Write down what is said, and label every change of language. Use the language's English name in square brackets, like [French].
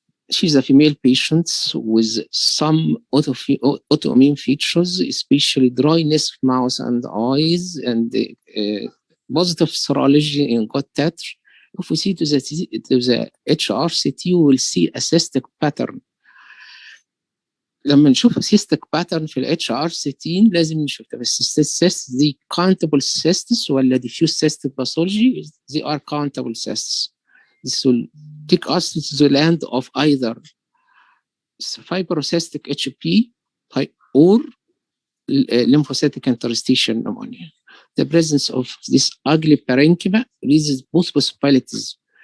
[English] She's a female patient with some autoimmune features, especially dryness of mouth and eyes, and positive serology in gut titer. If we see to the HRCT, we will see a cystic pattern. [Arabic] لما نشوف [English] cystic pattern [Arabic] في ال HRCT لازم نشوف بس الcysts دي [English] countable cysts [Arabic] ولا [English] diffuse cystic pathology. They are countable cysts. This will take us to the land of either fibrocystic HP or lymphocytic interstitial pneumonia. The presence of this ugly parenchyma raises both possibilities.